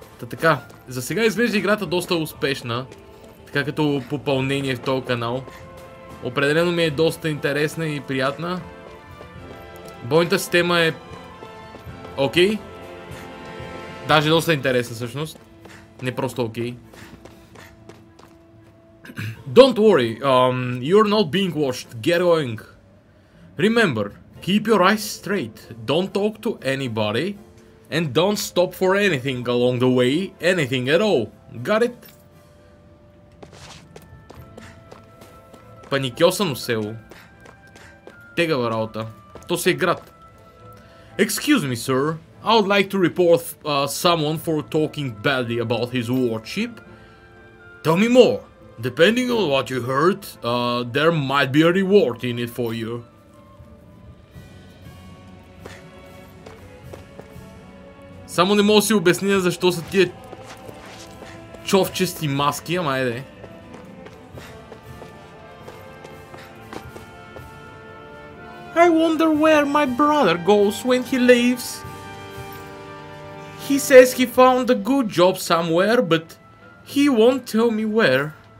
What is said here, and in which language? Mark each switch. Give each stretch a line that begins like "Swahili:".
Bulgarian: Така, за сега изглежда играта доста успешна, така като попълнение в този канал. Определено ми е доста интересна и приятна. Бойната система е окей. Даже доста интересна всъщност. Не просто окей.
English: Don't worry, you're not being watched. Get going. Remember, keep your eyes straight. Don't talk to anybody. And don't stop for anything along the way. Anything at all. Got it?
Bulgarian: Паникьосано село. Тегава работа. То си е град.
English: Excuse me, sir. I would like to report someone for talking badly about his lordship. Tell me more. Depending on what you heard, there might be a reward in it for you.
Bulgarian: Само не мога да си обясня защо са тия човчести маски, ама еде.
English: I wonder where my brother goes when he leaves. He says he found a good job somewhere, but he won't tell me where.